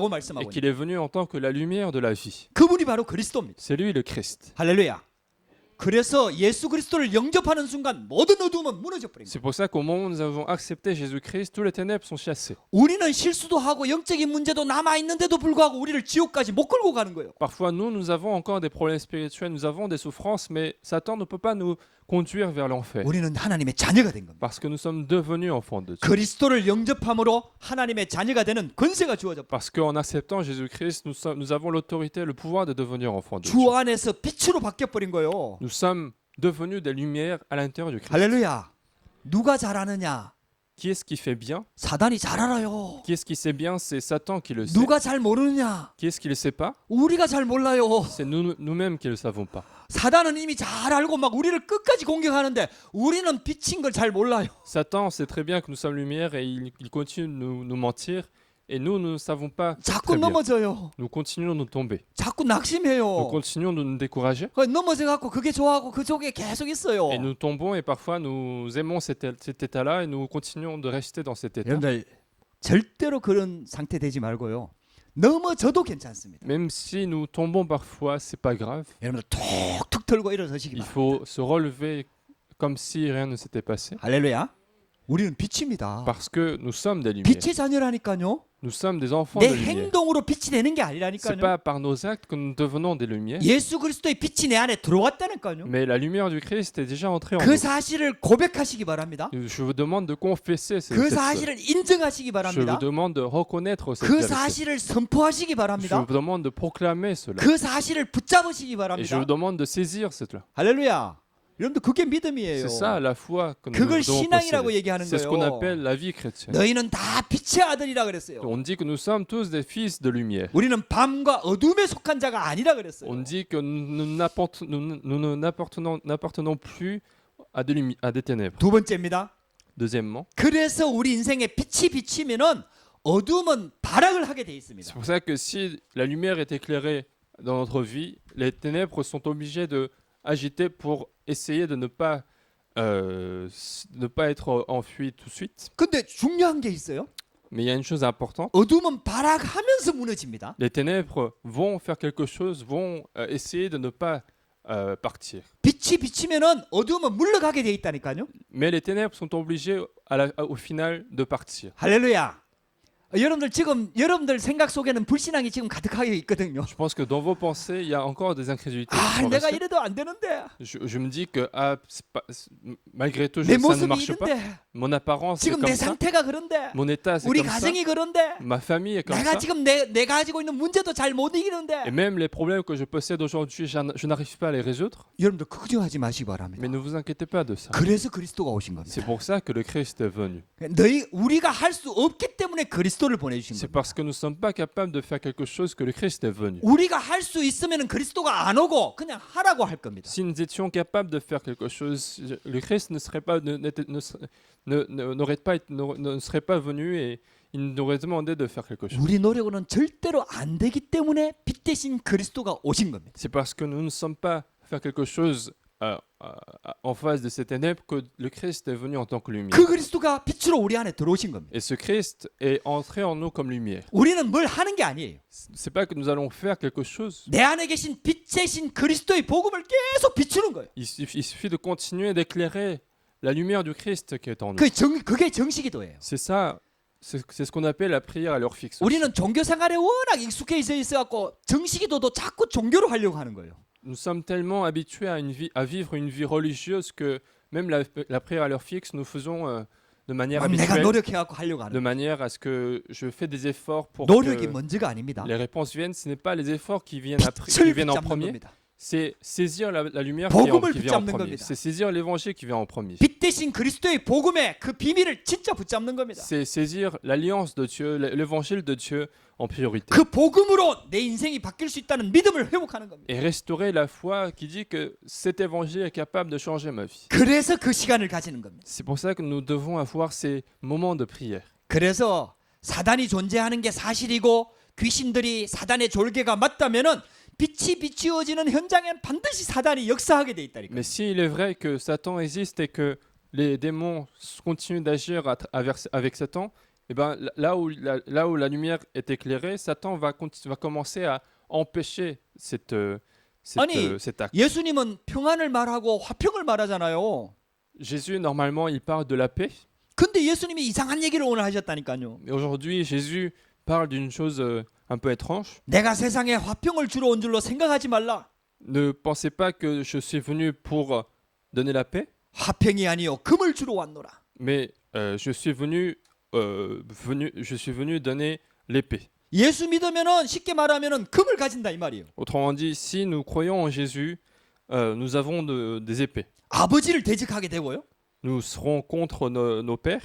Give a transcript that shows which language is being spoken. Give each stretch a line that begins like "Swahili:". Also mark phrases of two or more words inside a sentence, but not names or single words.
French: Et
Korean: 말씀하고 있는
French: qu'il est venu en tant que la lumière de la vie.
Korean: 그분이 바로 그리스도입니다.
French: C'est lui le Christ.
Korean: 할렐루야. 그래서 예수 그리스도를 영접하는 순간 모든 어둠은 무너져 버립니다.
French: C'est pour ça qu'au moment où nous avons accepté Jésus-Christ, tous les ténèbres sont chassées.
Korean: 우리는 실수도 하고 영적인 문제도 남아 있는데도 불구하고 우리를 지옥까지 못 끌고 가는 거예요.
French: Parfois, nous avons encore des problèmes spirituels, nous avons des souffrances, mais Satan ne peut pas nous conduire vers l'enfer.
Korean: 우리는 하나님의 자녀가 된 겁니다.
French: Parce que nous sommes devenus enfants de Dieu.
Korean: 그리스도를 영접함으로 하나님의 자녀가 되는 권세가 주어져
French: Parce qu'en acceptant Jésus-Christ, nous avons l'autorité, le pouvoir de devenir enfants de
Korean: 주
French: Dieu.
Korean: 안에서 빛으로 바뀌어 버린 거예요.
French: Nous sommes devenus des lumières à l'intérieur du Christ.
Korean: 할렐루야. 누가 잘하느냐?
French: Qui est-ce qui fait bien?
Korean: 사단이 잘 알아요.
French: Qui est-ce qui sait bien? C'est Satan qui le sait.
Korean: 누가 잘 모르느냐?
French: Qui est-ce qui ne le sait pas?
Korean: 우리가 잘 몰라요.
French: C'est nous-mêmes qui ne le savons pas.
Korean: 사단은 이미 잘 알고 막 우리를 끝까지 공격하는데 우리는 빛인 걸 잘 몰라요.
French: Satan sait très bien que nous sommes lumière et il continue de nous mentir. Et nous ne savons pas
Korean: 자꾸
French: très bien.
Korean: 넘어져요.
French: Nous continuons de nous tomber.
Korean: 자꾸
French: Nous
Korean: 낙심해요.
French: continuons de nous décourager.
Korean: 넘어져 갖고 그게 좋아하고 그 속에 계속 있어요.
French: Et nous tombons et parfois nous aimons cet état-là et nous continuons de rester dans cet état.
Korean: 여러분들 절대로 그런 상태 되지 말고요. 넘어져도 괜찮습니다.
French: Même si nous tombons parfois, c'est pas grave.
Korean: 여러분들 툭툭 털고 일어서시기
French: Il
Korean: 바랍니다.
French: faut se relever comme si rien ne s'était passé.
Korean: 할렐루야. 우리는 빛입니다.
French: Parce que nous sommes des lumières.
Korean: 빛의 자녀라니까요.
French: Nous sommes des enfants
Korean: 내
French: de lumière.
Korean: 행동으로 빛이 되는 게
French: C'est
Korean: 아니라니까요.
French: pas par nos actes que nous devenons des lumières,
Korean: 예수 그리스도의 빛이 내 안에 들어왔다니까요.
French: mais la lumière du Christ est déjà entrée en
Korean: 그
French: nous.
Korean: 사실을 고백하시기 바랍니다.
French: Je vous demande de confesser
Korean: 그
French: cette
Korean: 사실을 인정하시기
French: Je vous
Korean: 바랍니다.
French: demande de reconnaître cette
Korean: 그
French: vérité.
Korean: 사실을 선포하시기
French: Je
Korean: 바랍니다.
French: vous demande de proclamer cela.
Korean: 그 사실을 붙잡으시기
French: Et je
Korean: 바랍니다.
French: vous demande de saisir cela.
Korean: 할렐루야. 여러분들 그게 믿음이에요.
French: C'est ça la foi que nous
Korean: 그걸
French: devons
Korean: 신앙이라고
French: posséder.
Korean: 얘기하는
French: C'est ce qu'on
Korean: 거예요.
French: appelle la vie chrétienne.
Korean: 너희는 다 빛의 아들이라 그랬어요.
French: On dit que nous sommes tous des fils de lumière.
Korean: 우리는 밤과 어둠에 속한 자가 아니라 그랬어요.
French: On dit que nous n'appartenons plus à des ténèbres.
Korean: 두 번째입니다.
French: Deuxièmement,
Korean: 그래서 우리 인생에 빛이 비치면은 어둠은 발악을 하게 돼
French: c'est
Korean: 있습니다.
French: pour ça que si la lumière est éclairée dans notre vie, les ténèbres sont obligées de agiter pour essayer de ne pas être enfuies tout de suite.
Korean: 근데 중요한 게 있어요.
French: Mais il y a une chose importante.
Korean: 어둠은 발악하면서 무너집니다.
French: Les ténèbres vont faire quelque chose, vont essayer de ne pas partir.
Korean: 빛이 비치면은 어둠은 물러가게 돼 있다니까요.
French: Mais les ténèbres sont obligées au final de partir.
Korean: 할렐루야. 여러분들 지금 여러분들 생각 속에는 불신앙이 지금 가득하게 있거든요.
French: Je pense que dans vos pensées, il y a encore des incrédulités.
Korean: 아,
French: qui sont
Korean: 내가
French: restées.
Korean: 이래도 안 되는데.
French: Je me dis que malgré tout,
Korean: 내
French: ça ne
Korean: 모습이
French: marche pas.
Korean: 이런데.
French: Mon apparence est
Korean: 지금
French: comme
Korean: 내
French: ça.
Korean: 상태가 그런데.
French: Mon état, c'est
Korean: 우리
French: comme ça.
Korean: 가정이 그런데.
French: Ma famille est comme
Korean: 내가
French: ça.
Korean: 지금 내가 가지고 있는 문제도 잘 못
French: Et
Korean: 이기는데.
French: même les problèmes que je possède aujourd'hui, je n'arrive pas à les résoudre.
Korean: 여러분들 걱정하지 마시기 바랍니다.
French: Mais ne vous inquiétez pas de ça.
Korean: 그래서 그리스도가 오신 겁니다.
French: C'est pour ça que le Christ est venu.
Korean: 우리가 할 수 없기 때문에 그리스도를 보내주신
French: C'est
Korean: 겁니다.
French: parce que nous ne sommes pas capables de faire quelque chose que le Christ est venu.
Korean: 우리가 할 수 있으면 그리스도가 안 오고 그냥 하라고 할 겁니다.
French: Si nous étions capables de faire quelque chose, le Christ ne serait pas, ne serait pas venu et il nous aurait demandé de faire quelque chose.
Korean: 우리 노력으로는 절대로 안 되기 때문에 빛 대신 그리스도가 오신 겁니다.
French: C'est parce que nous ne sommes pas faire quelque chose en face de ces ténèbres que le Christ est venu en tant que lumière.
Korean: 그 그리스도가 빛으로 우리 안에 들어오신 겁니다.
French: Et ce Christ est entré en nous comme lumière.
Korean: 우리는 뭘 하는 게 아니에요.
French: C'est pas que nous allons faire quelque chose.
Korean: 내 안에 계신 빛이신 그리스도의 복음을 계속 비추는 거예요.
French: Il suffit de continuer d'éclairer la lumière du Christ qui est en nous.
Korean: 그게 정식기도예요.
French: C'est ça, c'est ce qu'on appelle la prière à l'heure fixe.
Korean: 우리는 종교 생활에 워낙 익숙해 있어갖고 정식기도도 자꾸 종교로 하려고 하는 거예요.
French: Nous sommes tellement habitués à vivre une vie religieuse que même la prière à l'heure fixe, nous faisons de manière
Korean: 내가
French: habituelle,
Korean: 노력해갖고 하려고 하는
French: de
Korean: 거예요.
French: manière à ce que je fais des efforts pour
Korean: 노력이
French: que
Korean: 먼저가 아닙니다.
French: les réponses viennent. Ce n'est pas les efforts qui viennent
Korean: 빛을
French: en
Korean: 붙잡는
French: premier,
Korean: 겁니다.
French: c'est saisir la lumière
Korean: 복음을
French: qui vient en
Korean: 붙잡는
French: premier.
Korean: 겁니다.
French: C'est saisir l'évangile qui vient en premier.
Korean: 빛 대신 그리스도의 복음의 그 비밀을 진짜 붙잡는 겁니다.
French: C'est saisir l'alliance de Dieu, l'évangile de Dieu en priorité.
Korean: 그 복음으로 내 인생이 바뀔 수 있다는 믿음을 회복하는 겁니다.
French: Et restaurer la foi qui dit que cet évangile est capable de changer ma vie.
Korean: 그래서 그 시간을 가지는 겁니다.
French: C'est pour ça que nous devons avoir ces moments de prière.
Korean: 그래서 사단이 존재하는 게 사실이고 귀신들이 사단의 졸개가 맞다면은 빛이 비추어지는 현장엔 반드시 사단이 역사하게 돼 있다니까.
French: Mais s'il est vrai que Satan existe et que les démons continuent d'agir avec Satan, eh ben, là où la lumière est éclairée, Satan va commencer à empêcher cet acte.
Korean: 예수님은 평안을 말하고 화평을 말하잖아요.
French: Jésus, normalement, il parle de la paix.
Korean: 근데 예수님이 이상한 얘기를 오늘 하셨다니까요.
French: Mais aujourd'hui, Jésus parle d'une chose un peu étrange.
Korean: 내가 세상에 화평을 주러 온 줄로 생각하지 말라.
French: Ne pensez pas que je suis venu pour donner la paix,
Korean: 화평이 아니요 금을 주러 왔노라.
French: mais je suis venu donner l'épée.
Korean: 예수 믿으면은 쉽게 말하면은 금을 가진다 이 말이에요.
French: Autrement dit, si nous croyons en Jésus, nous avons des épées.
Korean: 아버지를 대적하게 되고요.
French: Nous serons contre nos pères.